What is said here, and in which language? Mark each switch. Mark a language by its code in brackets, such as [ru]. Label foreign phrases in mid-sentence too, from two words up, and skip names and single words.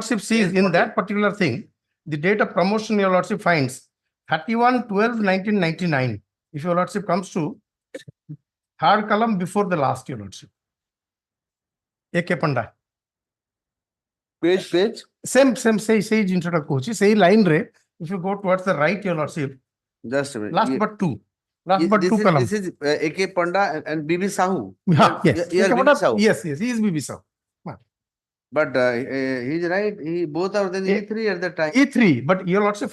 [en] Lordship sees in that particular thing, the date of promotion, Your Lordship finds 31/12/1999. If Your Lordship comes to third column before the last, Your Lordship. AK Panda. Page. Same, say [or] ଜିନିଷଟା କହୁଛି, ସେଇ line ରେ, [en] if you go towards the right, Your Lordship, Just a minute. last but two column. This is AK Panda and BB Sahu. Yeah, yes. He is AK BB Panda, Sahu. yes, he is BB Sahu. But he's right. Both are in E3 at the time. E3, but Your Lordship